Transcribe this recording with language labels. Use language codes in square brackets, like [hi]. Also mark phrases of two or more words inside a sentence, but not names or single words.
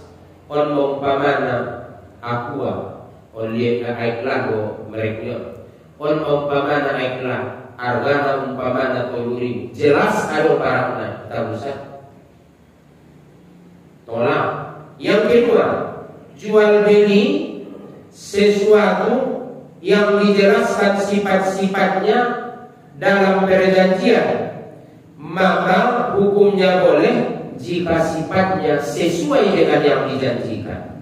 [id] On umpamana aqua, on lihat iklan mereka. On umpamana iklan, hargana umpamana 10.000. Jelas ada barangnya, tak usah. Tolak. Yang kedua, jual beli sesuatu yang dijelaskan sifat-sifatnya dalam perjanjian maka hukumnya boleh jika sifatnya sesuai dengan yang dijanjikan.